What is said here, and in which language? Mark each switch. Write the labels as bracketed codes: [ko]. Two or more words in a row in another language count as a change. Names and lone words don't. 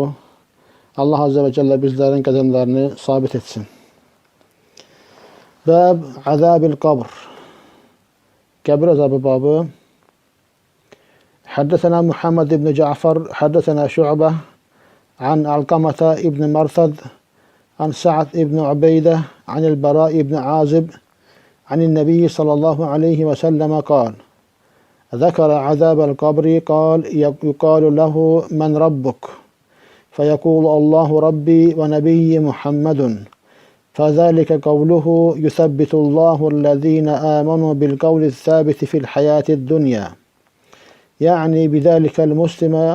[az] Allah [ar] عز وجل [az] bizlərin qədəmlərini sabit etsin. [ar] باب عذاب القبر. [az] Qəbir əzabı babı. [ar] حدثنا محمد بن جعفر حدثنا شعبة عن علقمة بن مرثد, عن سعد بن عبيدة عن البراء بن عازب عن النبي صلى الله عليه وسلم قال ذكر عذاب القبر قال يقال له من ربك فيقول الله ربي ونبي محمد فذلك قوله يثبت الله الذين آمنوا بالقول الثابت في الحياة الدنيا يعني بذلك المسلم.